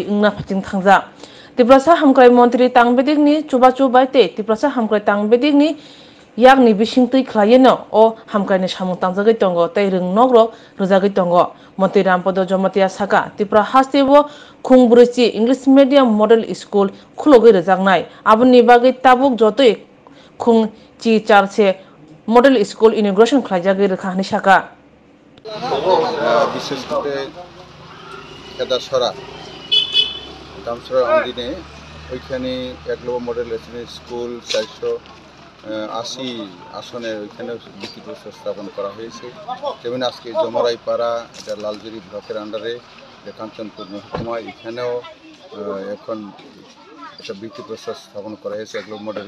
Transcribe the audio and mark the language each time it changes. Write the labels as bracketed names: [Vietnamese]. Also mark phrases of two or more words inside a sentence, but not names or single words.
[Kok Borok] ingna phating thangja Tiprasa hamkrai montri tangbedikni chubachu baite Tiprasa hamkrai tangbedikni yakni bisingtui khlaiyeno o hamkraini samung tangjagai tongo tei rung nogro rujagai tongo montri rampodo jomatia saka Tripura hastebo khungburuchi [English] English medium model school [Kok Borok] khulogoi rejaknai aboni bagai tabuk jotoi khung chi charse [English] model school inauguration [Kok Borok] khlaijagai rekhani saka [Bangla] বিশেষ করে কেদারসরা দামসরা অধীনে ওইখানে 1 নম্বর মডেল রেসিডেন্সিয়াল স্কুল 480 আসনের ওইখানে ভিত্তি প্রস্তর স্থাপন করা হয়েছে যেমন আজকে জমরাইপাড়া এটা লালজুরি ব্লকের আন্ডারে কাঞ্চনপুর মহকুমা এখানেও এখন একটা ভিত্তি প্রস্তর স্থাপন করা হয়েছে 1 নম্বর মডেল